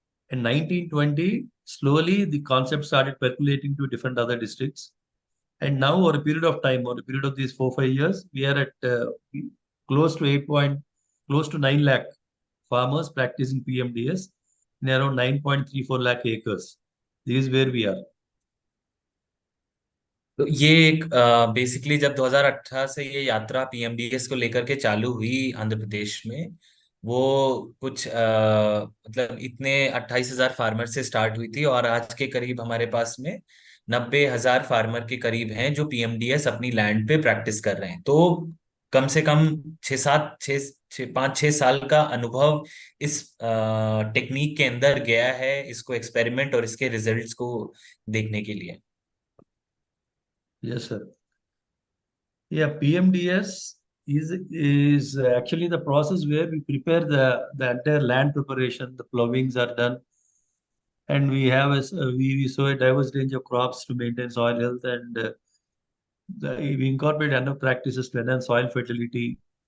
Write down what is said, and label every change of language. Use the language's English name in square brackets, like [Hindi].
[English] In 1920, slowly the concept started percolating to different other districts. And now, over a period of time, over a period of these 4-5 years, we are at close to close to 9 lakh farmers practicing PMDS in around 9.34 lakh acres. This is where we are. [Hindi] तो ये एक basically जब 2018 से ये यात्रा पीएमडीएस को लेकर के चालू हुई आंध्र प्रदेश में, वो कुछ मतलब इतने 28,000 फार्मर से स्टार्ट हुई थी और आज के करीब हमारे पास में 90,000 फार्मर के करीब हैं जो पीएमडीएस अपनी लैंड पे प्रैक्टिस कर रहे हैं। तो कम से कम 5-6 साल का अनुभव इस टेक्निक के अंदर गया है, इसको एक्सपेरिमेंट और इसके रिजल्ट्स को देखने के लिए। [English] Yes, sir. Yeah, PMDS is actually the process where we prepare the entire land preparation. The plowings are done, and we have we sow a diverse range of crops to maintain soil health, and we incorporate enough practices to enhance soil fertility.